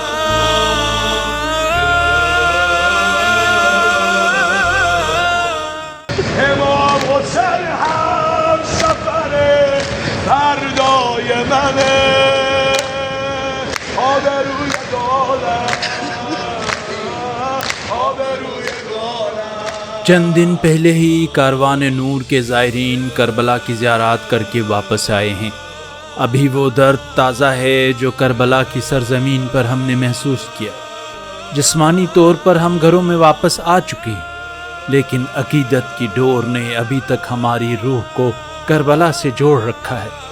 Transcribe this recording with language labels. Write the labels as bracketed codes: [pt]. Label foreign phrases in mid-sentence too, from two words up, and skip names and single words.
[fa] امام حسین هم سفر فردای منه آبروی دولت آبروی دولت۔ [ur] چند دن پہلے ہی کاروان نور کے زائرین کربلا کی زیارات کر کے واپس آئے ہیں۔ ابھی وہ درد تازہ ہے جو کربلا کی سرزمین پر ہم نے محسوس کیا۔ جسمانی طور پر ہم گھروں میں واپس آ چکے ہیں، لیکن عقیدت کی ڈور نے ابھی تک ہماری روح کو کربلا سے جوڑ رکھا ہے۔